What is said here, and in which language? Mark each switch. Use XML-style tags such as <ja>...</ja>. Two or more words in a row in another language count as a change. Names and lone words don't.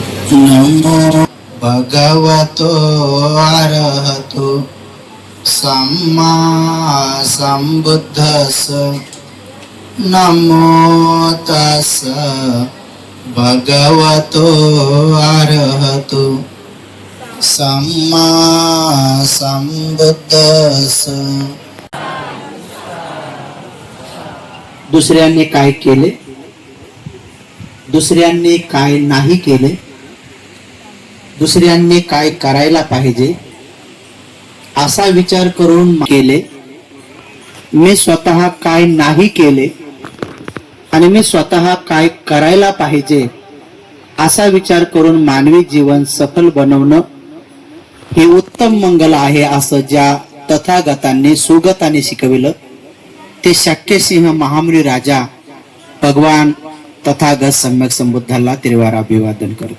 <pi>नमो भगवतो अरहतो सम्मा सम्बुद्धस्स नमो तस्स भगवतो अरहतो सम्मा सम्बुद्धस्स।</pi> <mr>दुसऱ्यांनी काय केले, दुसऱ्यांनी काय नाही केले, दुसऱ्यांनी काय करायला पाहिजे असा विचार करून केले, मी स्वतः काय नाही केले आणि मी स्वतः काय करायला पाहिजे असा विचार करून मानवी जीवन सफल बनवणं हे उत्तम मंगल आहे असं ज्या तथागतांनी सुगताने शिकविलं ते शक्यसिंह महामुनी राजा भगवान तथागत सम्यक संबुद्धाला त्रिवार अभिवादन करतो।</mr>